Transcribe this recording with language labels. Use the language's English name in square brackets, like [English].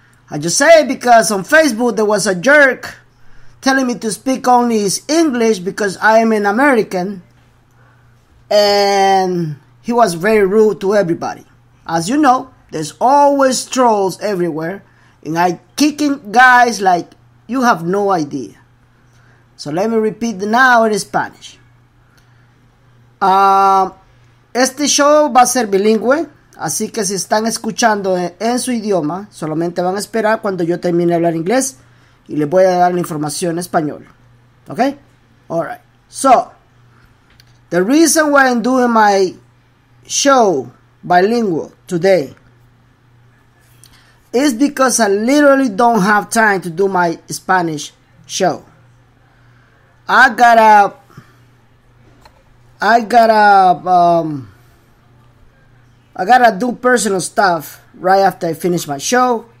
[English] I just say it because on Facebook there was a jerk telling me to speak only English because I am an American, and he was very rude to everybody. As you know, there's always trolls everywhere, and I kicking guys like you have no idea. So let me repeat now in Spanish. [Spanish] Este show va a ser bilingüe, así que si están escuchando en su idioma, solamente van a esperar cuando yo termine de hablar inglés y les voy a dar la información en español. [English] Okay? Alright. So, the reason why I'm doing my show bilingual today is because I literally don't have time to do my Spanish show. I gotta do personal stuff right after I finish my show.